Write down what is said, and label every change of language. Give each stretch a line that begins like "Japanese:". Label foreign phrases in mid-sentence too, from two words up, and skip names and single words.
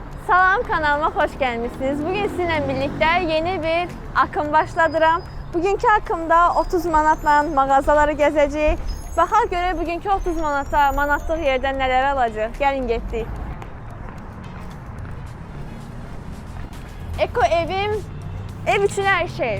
Turkish: Salam, kanalıma hoş gelmişsiniz. Bugün sizinle birlikte yeni bir akım başladıram. Bugünkü akımda 30 manatla mağazaları gezeceğiz.
Azerbaijani: Baxaq görə bugünkü 30 manata manatlıq yerdən nələr alacaq. Gəlin getdik. Eko evim, ev üçün hər şey.